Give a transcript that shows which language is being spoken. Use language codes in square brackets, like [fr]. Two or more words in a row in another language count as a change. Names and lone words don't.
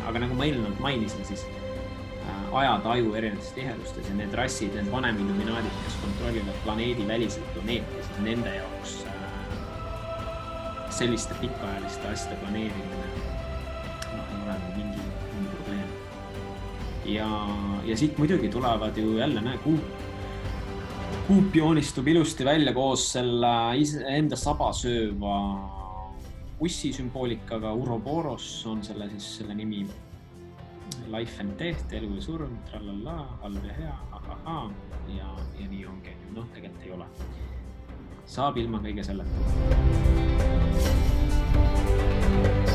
[et] Aga nagu ma eelnevalt mainisin, siis ajad aju erinevates tihedustes ja need rassid, need vanem illuminaadid, kes kontrollivad planeedi väliselt planeeti, siis nende jaoks selliste pikaajaliste asjade planeerimine ei ole mingi probleem. Ja siit muidugi tulevad ju jälle kuup joonistub ilusti välja koos selle enda sabasööva ussi sümboolikaga. Uroboros on selle nimi. [en] life and death, [et] elu ja surm, trallalla, halb ja hea, ahahaa, ja nii ongi. Noh, tegelikult ei ole. Saab ilma kõige selleta.